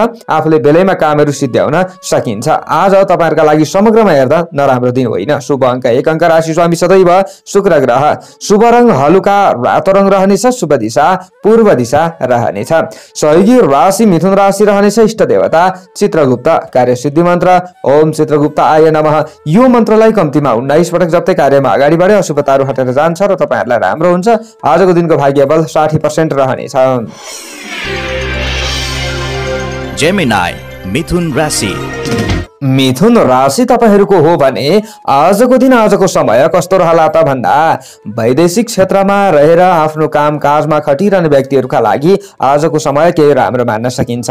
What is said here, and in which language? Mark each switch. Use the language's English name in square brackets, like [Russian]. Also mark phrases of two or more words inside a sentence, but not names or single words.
[Nepali] आफूले बेलैमा कामहरू सिद्ध्याउन सकिन्छ। आज तपाईहरुका लागि समग्रमा हेर्दा नराम्रो दिन होइन। शुभ अङ्क 1 अङ्क, राशि स्वामी सदैव शुक्र ग्रह, शुभ रङ हलुका रातो रङ रहनेछ, शुभ दिशा पूर्व दिशा रहनेछ। सहयोगी राशि मिथुन राशि रहनेछ। इष्ट देवता चित्रगुप्त, कार्य सिद्धि मन्त्र [Sanskrit] ओम चित्रगुप्त आय नमः। [Nepali] यो मन्त्रलाई कम्तीमा 19 पटक जप्दै कार्यमा अगाडि बढे अशुभताहरू हटेर जान्छ र तपाईहरुलाई राम्रो हुन्छ। आजको दिनको भाग्य बल 60% रहनेछ। जेमिनाई मिथुन राशि। मिथुन राशि तपाईहरूको हो भने आजको दिन आजको समय कस्तो रहला त भन्दा वैदेशिक क्षेत्रमा रहेर आफ्नो कामकाजमा खटिरहने व्यक्तिहरूका लागि आजको समय केही राम्रो मान्न सकिन्छ।